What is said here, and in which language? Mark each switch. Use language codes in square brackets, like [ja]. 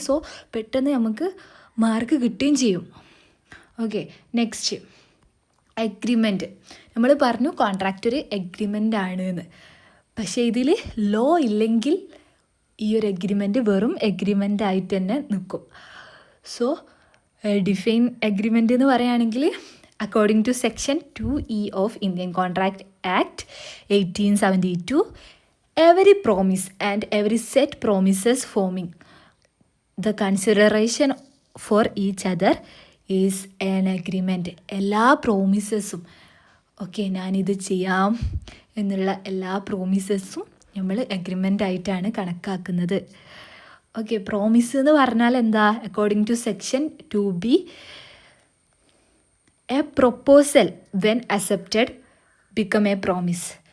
[ml] So പെട്ടെന്ന് നമുക്ക് mark കിട്ടുകയും ചെയ്യും. Okay, next agreement. നമ്മൾ പറഞ്ഞു കോൺട്രാക്റ്റ് ഒരു അഗ്രിമെൻ്റ് ആണ് എന്ന്, പക്ഷേ ഇതിൽ ലോ ഇല്ലെങ്കിൽ ഈ ഒരു അഗ്രിമെൻറ്റ് വെറും അഗ്രിമെൻ്റ് ആയിട്ട് തന്നെ നിൽക്കും. [en] so define agreement [ml] എന്ന് പറയുകയാണെങ്കിൽ [en] According to section 2E of Indian contract act 1872, every promise and every set promises forming the consideration for each other is an agreement. [ml] എല്ലാ പ്രോമിസസും, ഓക്കെ, ഞാനിത് ചെയ്യാം എന്നുള്ള എല്ലാ പ്രോമിസസും നമ്മൾ അഗ്രിമെൻ്റ് ആയിട്ടാണ് കണക്കാക്കുന്നത്. ഓക്കെ, പ്രോമിസ് എന്ന് പറഞ്ഞാൽ എന്താ? [en] According to section 2B, a proposal when accepted become a promise.